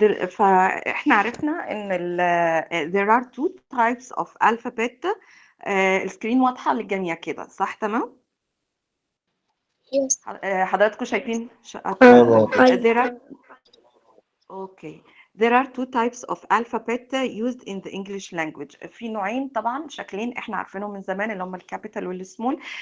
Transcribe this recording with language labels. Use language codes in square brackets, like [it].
[ar] فاحنا عرفنا ان [en] there are two types of alphabet. [ar] السكرين واضحة للجميع كده، صح؟ تمام. [en] Yes. [ar] حضراتكم شايفين اه واضح. [en] there are Okay. There are two types of alphabet used in the English language. [ar] في نوعين طبعا، شكلين احنا عارفينهم من زمان، اللي هم الكابيتال والسمول.